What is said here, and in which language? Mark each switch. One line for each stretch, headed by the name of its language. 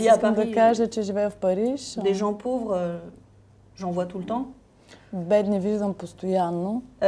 Bulgarian: искам да кажа, че живея в Париж.
French: Des gens pauvres, j'en vois tout le temps.
Bulgarian: Бедни виждам постоянно.